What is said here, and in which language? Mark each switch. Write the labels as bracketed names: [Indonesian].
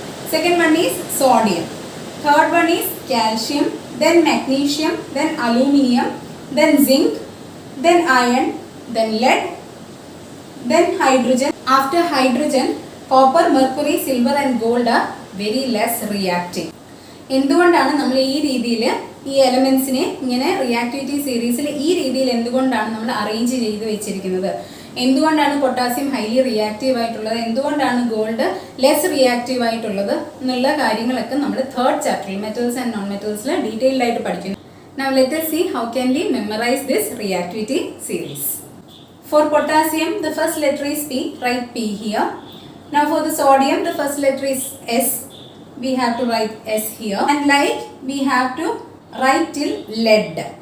[English] Second one is sodium. Third one is calcium, then magnesium, then aluminium, then zinc, then iron, then lead, then hydrogen. After hydrogen, copper, mercury, silver and gold are very less reactive. [Malayalam] എന്തുകൊണ്ടാണ് നമ്മൾ ഈ രീതിയിൽ ഈ എലമെൻസിനെ ഇങ്ങനെ reactivity സീരീസിൽ ഈ രീതിയിൽ എന്തുകൊണ്ടാണ് നമ്മൾ അറേഞ്ച് ചെയ്ത് വെച്ചിരിക്കുന്നത്? എന്തുകൊണ്ടാണ് പൊട്ടാസ്യം ഹൈലി റിയാക്റ്റീവ് ആയിട്ടുള്ളത്, എന്തുകൊണ്ടാണ് ഗോൾഡ് ലെസ് റിയാക്റ്റീവ് ആയിട്ടുള്ളത് എന്നുള്ള കാര്യങ്ങളൊക്കെ നമ്മൾ തേർഡ് ചാപ്റ്ററിൽ മെറ്റൽസ് ആൻഡ് നോൺ മെറ്റൽസിൽ ഡീറ്റെയിൽഡ് ആയിട്ട് പഠിക്കുന്നു. [English] Now let us see how can we memorize this reactivity series. For potassium, the first letter is P. Write P here. Now for the sodium, the first letter is S. We have to write S here. And like we have to write till lead.